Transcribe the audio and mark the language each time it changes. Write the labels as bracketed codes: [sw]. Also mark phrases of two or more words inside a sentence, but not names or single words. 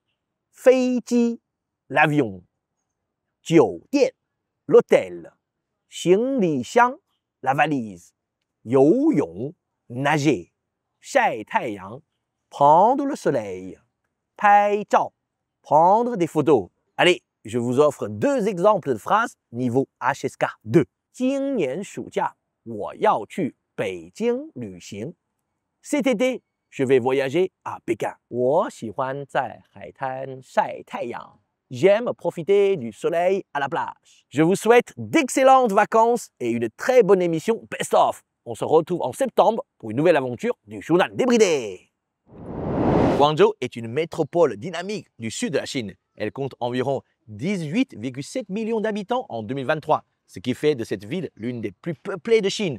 [zh] 飞机, [fr] l'avion. [zh] 酒店, [fr] l'hôtel. [zh] 行李箱, [fr] la valise. [zh] 游泳, [fr] nager. [zh] 晒太阳, [fr] prendre le soleil. [zh] 拍照, [fr] prendre des photos. Allez, je vous offre deux exemples de phrases niveau HSK 2. [zh] 今年暑假我要去北京旅行. [fr] Cet été, je vais voyager à Pékin. [zh] 我喜欢在海滩晒太阳. [fr] J'aime profiter du soleil à la plage. Je vous souhaite d'excellentes vacances et une très bonne émission [en] Best of. [fr] On se retrouve en septembre pour une nouvelle aventure du journal débridé. Guangzhou est une métropole dynamique du sud de la Chine. Elle compte environ 18,7 millions d'habitants en 2023, ce qui fait de cette ville l'une des plus peuplées de Chine.